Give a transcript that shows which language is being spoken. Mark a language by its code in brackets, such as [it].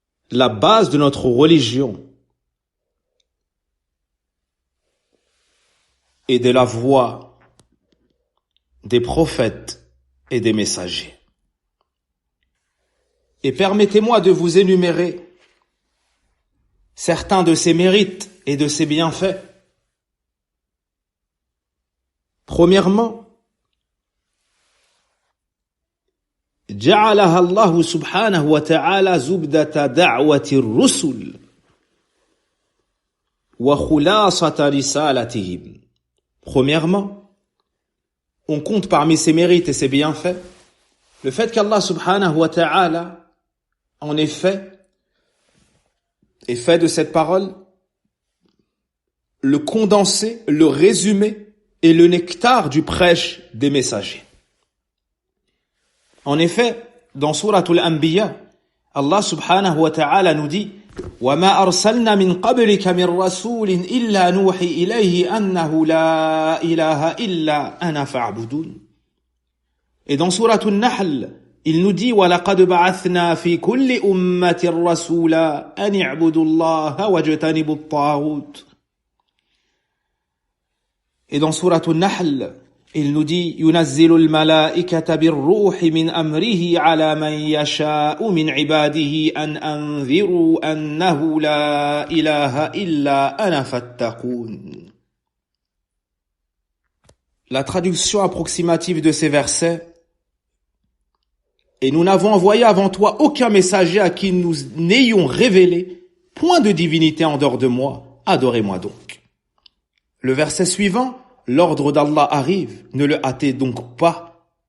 [fr] La base de notre religion et de la voix des prophètes et des messagers. Et permettez-moi de vous énumérer certains de ses mérites et de ses bienfaits. Premièrement, [ar] جعلها الله سبحانه وتعالى زبدة دعوة الرسل وخلاصة رسالتهم. [fr] Premièrement, on compte parmi ses mérites et ses bienfaits le fait qu'Allah subhanahu wa ta'ala en effet et fait de cette parole le condensé, le résumé et le nectar du prêche des messagers. En effet, dans Souratul Anbiya, Allah subhanahu wa ta'ala nous dit [ar] وَمَا أَرْسَلْنَا مِنْ قَبْلِكَ مِنْ رَسُولٍ إِلَّا نُوحِي إِلَيْهِ أَنَّهُ لَا إِلَهَ إِلَّا أَنَا فَاعْبُدُونِ. [fr] Et dans Souratul Nahl, il nous dit [ar] وَلَقَدْ بَعَثْنَا فِي كُلِّ أُمَّةٍ رَسُولًا أَنِ اعْبُدُوا اللَّهَ وَاجْتَنِبُوا الطَّاغُوتَ. [fr] Et dans Souratul Nahl, il nous dit [ar] يُنَزِّلُ الْمَلَائِكَةَ بِالرُّوحِ مِنْ أَمْرِهِ عَلَى مَنْ يَشَاءُ مِنْ عِبَادِهِ أَنْ أَنذِرُوا أَنَّهُ لَا إِلَهَ إِلَّا أَنَا فَاتَّقُونِ. [fr] La traduction approximative de ces versets: et nous n'avons envoyé avant toi aucun messager à qui nous n'ayons révélé point de divinité en dehors de moi, adorez-moi donc. Le verset suivant, l'ordre d'Allah arrive, ne le hâtez donc pas.